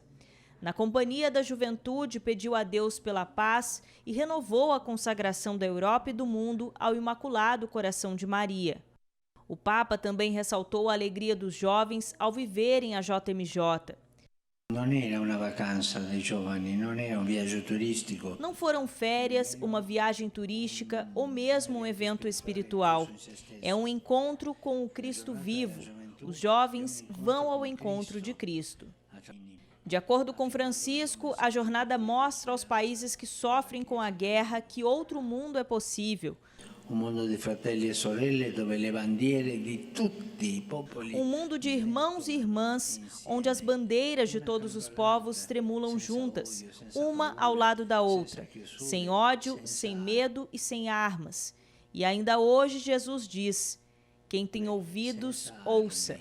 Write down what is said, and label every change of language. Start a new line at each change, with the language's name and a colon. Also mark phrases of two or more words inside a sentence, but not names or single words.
Portuguese: Na companhia da juventude, pediu a Deus pela paz e renovou a consagração da Europa e do mundo ao Imaculado Coração de Maria. O Papa também ressaltou a alegria dos jovens ao viverem a JMJ. Não era uma
Italian: vacanza dei giovani,
Portuguese: não era um viaggio turístico. Não foram férias, uma viagem turística ou mesmo um evento espiritual. É um encontro com o Cristo vivo. Os jovens vão ao encontro de Cristo. De acordo com Francisco, a jornada mostra aos países que sofrem com a guerra que outro mundo é possível. Um mundo de
Italian: fratelli e sorelle dove le bandiere di tutti i popoli.
Portuguese: Um mundo de irmãos e irmãs, onde as bandeiras de todos os povos tremulam juntas, uma ao lado da outra, sem ódio, sem medo e sem armas. E ainda hoje Jesus diz: quem tem ouvidos, ouça.